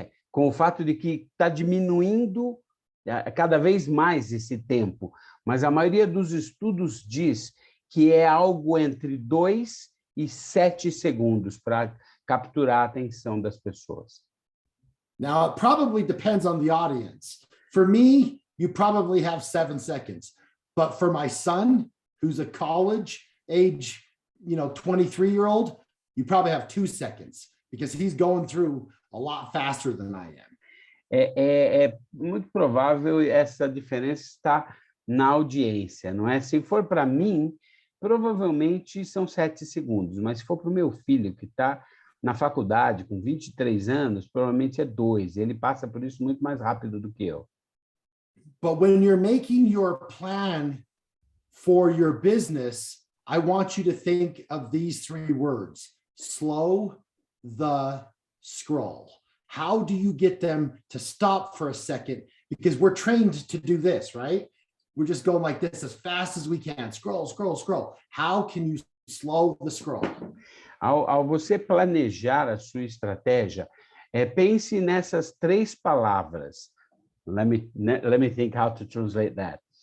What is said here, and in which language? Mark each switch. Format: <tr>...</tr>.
<pt>com o fato de que está diminuindo cada vez mais esse tempo, mas a maioria dos estudos diz que é algo entre 2 e 7 segundos para capturar a atenção das pessoas.</pt> <en>Now, it probably depends on the audience. For me, you probably have 7 seconds. But for my son, who's a college age, 23-year-old, you probably have 2 seconds because he's going through a lot faster than I am.</en> <pt>É muito provável essa diferença está na audiência, não é? Se for para mim, provavelmente são 7 segundos, mas se for para o meu filho, que está na faculdade, com 23 anos, provavelmente é 2. Ele passa por isso muito mais rápido do que eu.</pt> <en>But when you're making your plan for your business, I want you to think of these 3 words: slow the scroll. How do you get them to stop for a second? Because we're trained to do this, right? We're just going like this as fast as we can. Scroll, scroll, scroll. How can you slow the scroll?</en> <pt>Ao você planejar a sua estratégia, pense nessas 3 palavras.</pt> <en>Let me think how to translate that.</en>